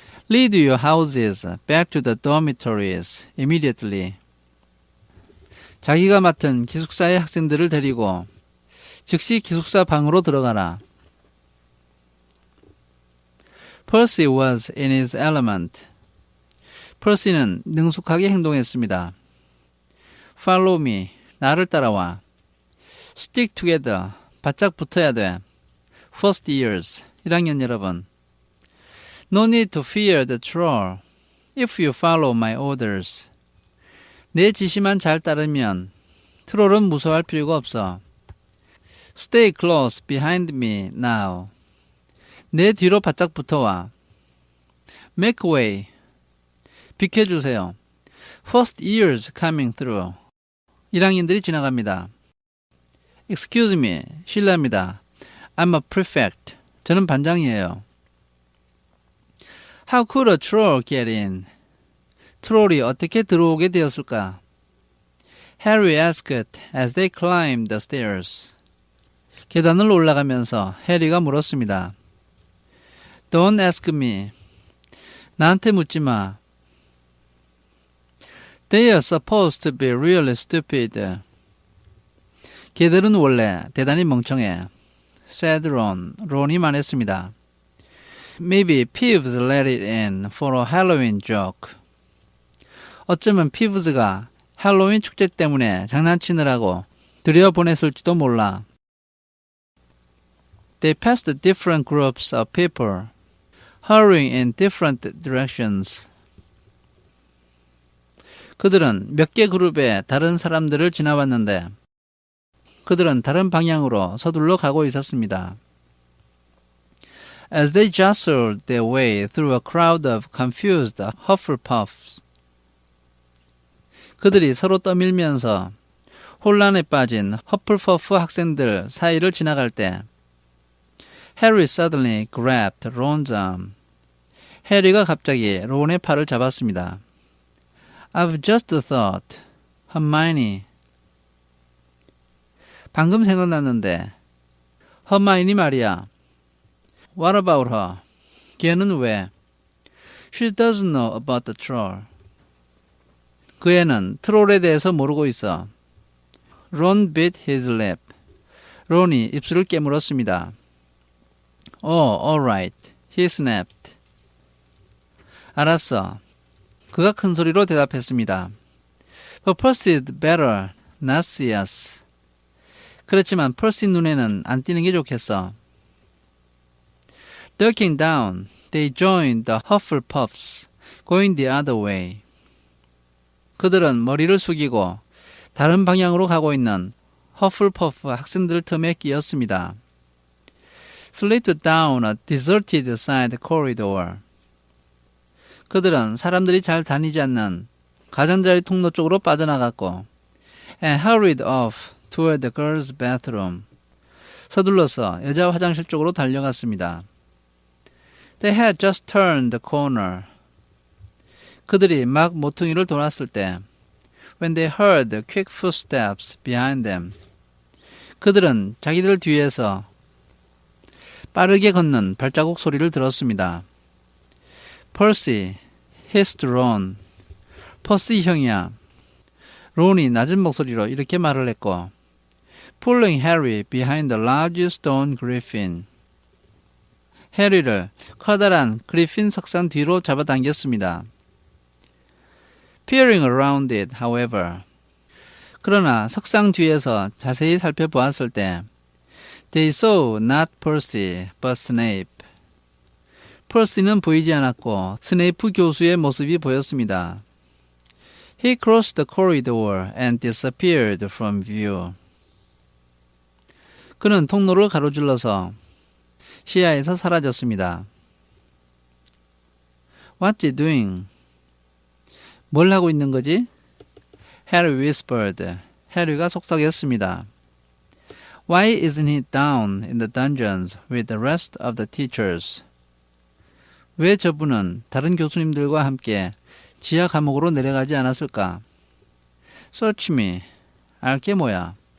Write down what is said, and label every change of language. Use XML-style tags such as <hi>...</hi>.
<en>Lead your houses back to the dormitories immediately.</en> <ko>자기가 맡은 기숙사의 학생들을 데리고 즉시 기숙사 방으로 들어가라.</ko> <en>Percy was in his element.</en> <ko>퍼시는 능숙하게 행동했습니다.</ko> <en>Follow me.</en> <ko>나를 따라와.</ko> <en>Stick together.</en> <ko>바짝 붙어야 돼.</ko> <en>First years.</en> <ko>1학년 여러분.</ko> <en>No need to fear the troll. If you follow my orders.</en> <ko>내 지시만 잘 따르면 트롤은 무서워할 필요가 없어.</ko> <en>Stay close behind me now.</en> <ko>내 뒤로 바짝 붙어와.</ko> <en>Make way.</en> <ko>비켜주세요.</ko> <en>First years coming through.</en> <ko>1학년들이 지나갑니다.</ko> <en>Excuse me.</en> <ko>실례합니다.</ko> <en>I'm a prefect.</en> <ko>저는 반장이에요.</ko> <en>How could a troll get in?</en> <ko>트롤이 어떻게 들어오게 되었을까?</ko> <en>Harry asked as they climbed the stairs.</en> <ko>계단을 올라가면서 해리가 물었습니다.</ko> <en>Don't ask me.</en> <ko>나한테 묻지 마.</ko> <en>They are supposed to be really stupid.</en> <ko>걔들은 원래 대단히 멍청해.</ko> <en>said Ron.</en> <ko>론이 말했습니다.</ko> <en>Maybe Peeves let it in for a Halloween joke. 어쩌면 피브즈가 할로윈 축제 때문에 장난치느라고 들여보냈을지도 몰라. They passed different groups of people, hurrying in different directions.</en> <ko>그들은 몇 개 그룹의 다른 사람들을 지나왔는데 그들은 다른 방향으로 서둘러 가고 있었습니다.</ko> <en>As they jostled their way through a crowd of confused Hufflepuffs,</en> <ko>그들이 서로 떠밀면서 혼란에 빠진 허플퍼프 학생들 사이를 지나갈 때</ko> <en>Harry suddenly grabbed Ron's arm.</en> <ko>해리가 갑자기 론의 팔을 잡았습니다.</ko> <en>I've just thought, Hermione.</en> <ko>방금 생각났는데, 허마이니 말이야.</ko> <en>What about her?</en> <ko>걔는 왜?</ko> <en>She doesn't know about the troll.</en> <ko>그 애는 트롤에 대해서 모르고 있어.</ko> <en>Ron bit his lip.</en> <ko>론이 입술을 깨물었습니다.</ko> <en>Oh, all right. He snapped.</en> <ko>알았어. 그가 큰 소리로 대답했습니다.</ko> <en>But Percy'd better not see us.</en> <ko>그렇지만 펄시 눈에는 안 띄는 게 좋겠어.</ko> <en>Ducking down, they joined the Hufflepuffs, going the other way.</en> <ko>그들은 머리를 숙이고 다른 방향으로 가고 있는 허플퍼프 학생들 틈에 끼었습니다.</ko> <en>Slipped down a deserted side corridor.</en> <ko>그들은 사람들이 잘 다니지 않는 가장자리 통로 쪽으로 빠져나갔고</ko> <en>and hurried off toward the girls' bathroom.</en> <ko>서둘러서 여자 화장실 쪽으로 달려갔습니다.</ko> <en>They had just turned the corner.</en> <ko>그들이 막 모퉁이를 돌았을 때</ko> <en>when they heard the quick footsteps behind them.</en> <ko>그들은 자기들 뒤에서 빠르게 걷는 발자국 소리를 들었습니다.</ko> <en>Percy, hissed Ron.</en> <ko>퍼시 형이야. 론이 낮은 목소리로 이렇게 말을 했고</ko> <en>pulling Harry behind the large stone griffin.</en> <ko>해리를 커다란 그리핀 석상 뒤로 잡아당겼습니다.</ko> <en>Peering around it, however.</en> <ko>그러나 석상 뒤에서 자세히 살펴보았을 때</ko> <en>They saw not Percy, but Snape.</en> <ko>퍼시는 보이지 않았고 스네이프 교수의 모습이 보였습니다.</ko> <en>He crossed the corridor and disappeared from view.</en> <ko>그는 통로를 가로질러서 시야에서 사라졌습니다.</ko> <en>What's he doing?</en> <ko>뭘 하고 있는 거지?</ko> <en>Harry whispered.</en> <ko>해리가 속삭였습니다.</ko> <en>Why isn't he down in the dungeons with the rest of the teachers?</en> <ko>왜 저분은 다른 교수님들과 함께 지하 감옥으로 내려가지 않았을까?</ko> <en>Search me.</en> <ko>알게 뭐야?</ko>